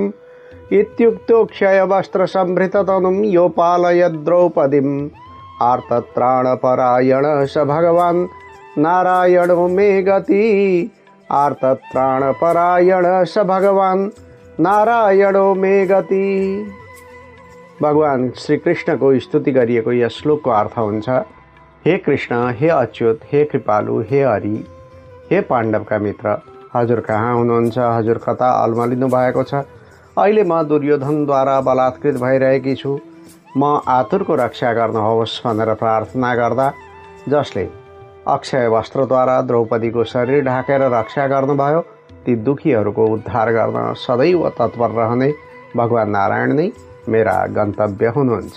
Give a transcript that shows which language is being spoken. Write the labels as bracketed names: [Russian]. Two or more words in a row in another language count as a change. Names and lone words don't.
[Sanskrit] इत्युक्तोक्षय वस्त्रसंभृततनुं यो पालय द्रौपदीम्। आर्तत्राणपरायण स भगवान् नारायणो मे गति। आर्तत्राणपरायण स भगवान् नारायणो मे गति। [Nepali] भगवान श्री कृष्णको स्तुति गरिएको यस श्लोकको अर्थ हुन्छ, हे कृष्ण, हे अच्युत, हे कृपालु, हे हरि, हे पाण्डवका मित्र, हजुर कहाँ हुनुहुन्छ? हजुर कता अल्मलिनु भएको छ? अहिले म दुर्योधनद्वारा बलात्कृत भइरहेकी छु। म आतुरको रक्षा गर्नुहोस् भनेर प्रार्थना गर्दा जसले अक्षय वस्त्रद्वारा द्रौपदीको शरीर ढाकेर रक्षा गर्नुभयो, ती दुखीहरूको उद्धार गर्न सदैव तत्पर रहने भगवान नारायण नै मेरा गन्तव्य हुनुहुन्छ।